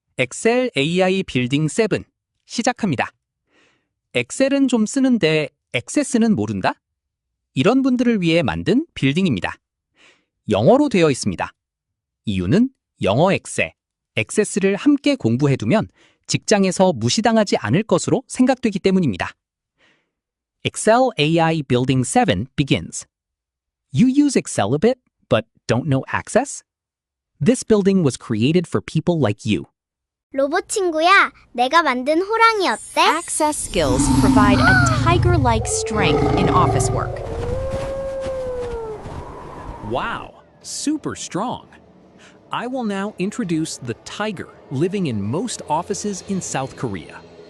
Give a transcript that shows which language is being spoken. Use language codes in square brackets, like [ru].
[ko] 엑셀 AI 빌딩 7 시작합니다. 엑셀은 좀 쓰는데 액세스는 모른다? 이런 분들을 위해 만든 빌딩입니다. 영어로 되어 있습니다. 이유는 영어 엑셀, 액세스를 함께 공부해두면 직장에서 무시당하지 않을 것으로 생각되기 때문입니다. [en] Excel AI Building 7 begins. You use Excel a bit, but don't know Access? This building was created for people like you. [ko] 로봇 친구야, 내가 만든 호랑이 어때? [en] Access skills provide a tiger-like strength in office work. Wow, super strong. I will now introduce the tiger living in most offices in South Korea.